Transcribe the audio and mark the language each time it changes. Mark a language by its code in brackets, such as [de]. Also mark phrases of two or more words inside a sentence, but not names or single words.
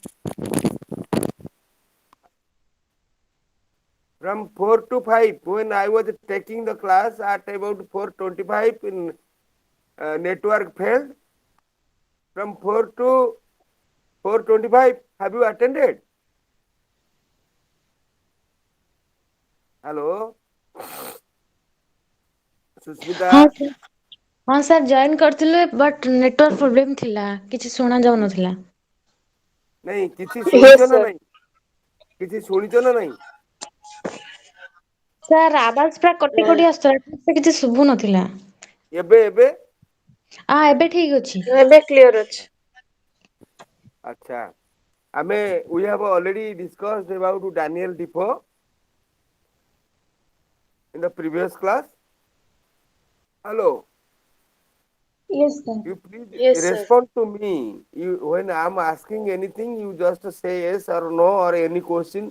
[en] From 4 to 5 when I was taking the class at about 4:25 in network failed. From 4 to 4:25 have you attended? Hello? Susmita? [or] ହଁ ସାର୍ ହଁ ସାର୍ ଜଏନ୍ କରିଥିଲେ [en] but network problem [or] ଥିଲା କିଛି ଶୁଣା ଯାଉନଥିଲା। ନାଇଁ କିଛି ଶୁଣିଛ ନା ନାଇଁ? କିଛି ଶୁଣିଛ ନା ନାଇଁ? ସାର୍ ଆବାଜ ପୁରା କଟି କଟି ଆସୁଥିଲା ଠିକ୍ ସେ କିଛି ଶୁଭୁ ନଥିଲା। ଏବେ? ଏବେ ଠିକ୍ ଅଛି। ଏବେ କ୍ଲିୟର ଅଛି। ଆଚ୍ଛା। [en] we have already discussed about Daniel Defoe in the previous class. Hello. Yes, sir. You please Yes, sir. respond to me. When I'm asking anything, you just say yes or no or any question.